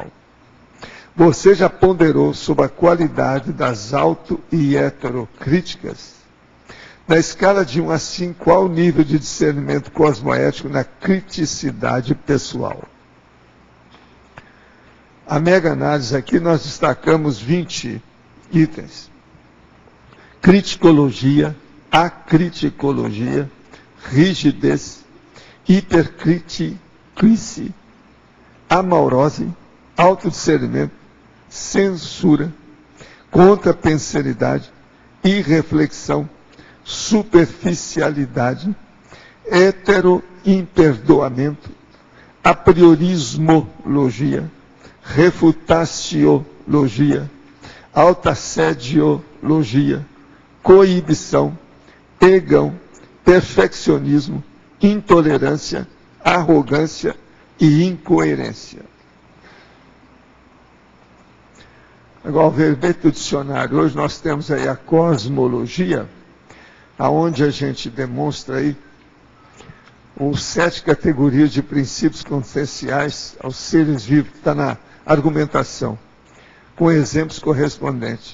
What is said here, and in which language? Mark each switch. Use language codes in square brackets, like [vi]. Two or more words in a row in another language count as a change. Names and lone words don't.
[pt] Você já ponderou sobre a qualidade das auto- e heterocríticas? Na escala de 1 a 5, qual o nível de discernimento cosmoético na criticidade pessoal? A mega análise aqui nós destacamos 20 itens. Criticologia, acriticologia, rigidez, hipercriticice, amaurose, autodiscernimento, censura, contrapensalidade, irreflexão, superficialidade, heteroimperdoamento, apriorismologia, refutaciologia, autoassediologia, coibição, egão, perfeccionismo, intolerância, arrogância e incoerência. Agora, o verbete do dicionário. Hoje nós temos aí a cosmologia, aonde a gente demonstra aí os 7 categorias de princípios conscienciais aos seres vivos, que está na argumentação, com exemplos correspondentes.